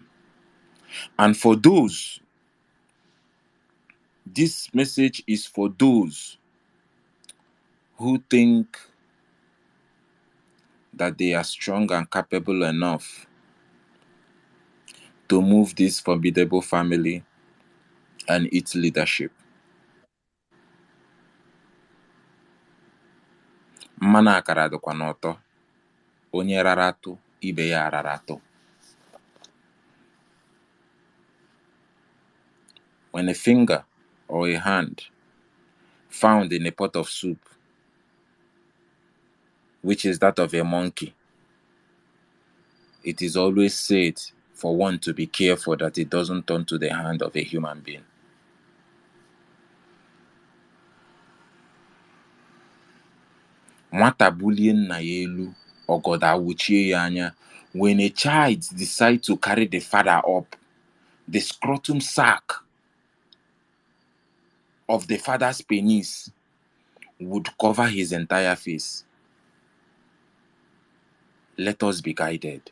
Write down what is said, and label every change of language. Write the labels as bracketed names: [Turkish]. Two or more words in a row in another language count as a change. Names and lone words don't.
[English] And for those, this message is for those who think that they are strong and capable enough to move this formidable family and its leadership. [Igbo] Mmanụ akara dịkwa n'ụtọ, onye rara atụ, ibe ya rara atụ. [English] When a finger or a hand found in a pot of soup, which is that of a monkey, it is always said for one to be careful that it doesn't turn to the hand of a human being. [Igbo] Nwata bulie nna ya elu, ọgọdọ awụchie ya anya. [English] When a child decides to carry the father up, the scrotum sac of the father's penis would cover his entire face. Let us be guided.